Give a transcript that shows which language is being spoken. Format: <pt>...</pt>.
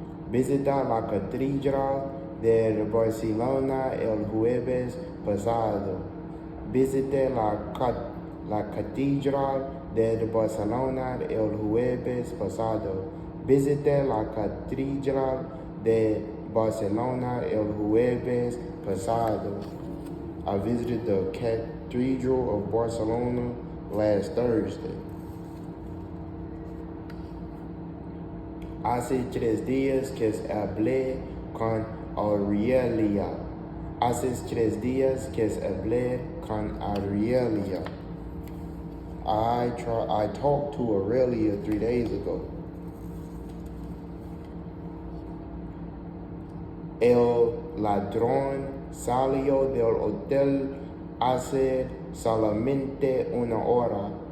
<es>Visita la catedral de Barcelona el jueves pasado. Visité la catedral de Barcelona el jueves pasado. Visité la catedral de Barcelona el jueves pasado.</es> <en>I visited the Cathedral of Barcelona last Thursday.</en> <es>Hace 3 días que hablé con Aurelia. Hace 3 días que hablé con Aurelia.</es> <en>I talked to Aurelia 3 days ago.</en> <es>El ladrón salió del hotel hace solamente 1 hora.</es>